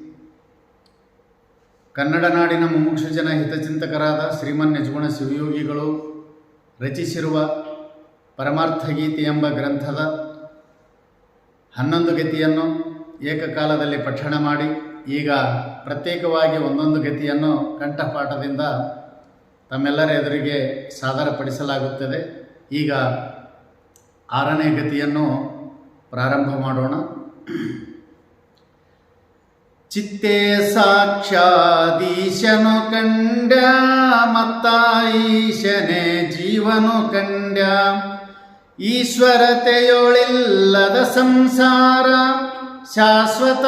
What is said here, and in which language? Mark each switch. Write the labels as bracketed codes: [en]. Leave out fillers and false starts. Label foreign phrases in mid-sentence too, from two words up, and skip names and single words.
[kn] ಕನ್ನಡ ನಾಡಿನ ಮುಮುಕ್ಷು ಜನ ಹಿತಚಿಂತಕರಾದ ಶ್ರೀಮನ್ ನಿಜಗುಣ ಶಿವಯೋಗಿಗಳು ರಚಿಸಿರುವ ಪರಮಾರ್ಥ ಗೀತೆ ಎಂಬ ಗ್ರಂಥದ 11 ಗತಿಯನ್ನು ಏಕಕಾಲದಲ್ಲಿ ಪಠಣ ಮಾಡಿ, ಈಗ ಪ್ರತ್ಯೇಕವಾಗಿ ಒಂದೊಂದು ಗತಿಯನ್ನು ಕಂಠಪಾಠದಿಂದ ತಮ್ಮೆಲ್ಲರ ಎದುರಿಗೆ ಸಾದರಪಡಿಸಲಾಗುತ್ತದೆ. ಈಗ 6ನೇ ಗತಿಯನ್ನು ಪ್ರಾರಂಭ ಮಾಡೋಣ. ಚಿತ್ತೇ ಸಾಕ್ಷಾದೀಶನು ಕಂಡ ಮತ್ತಾಯಿಶನೇ ಜೀವನು ಕಂಡ, ಈಶ್ವರತೆಯೊಳಿಲ್ಲದ ಸಂಸಾರ ಶಾಶ್ವತ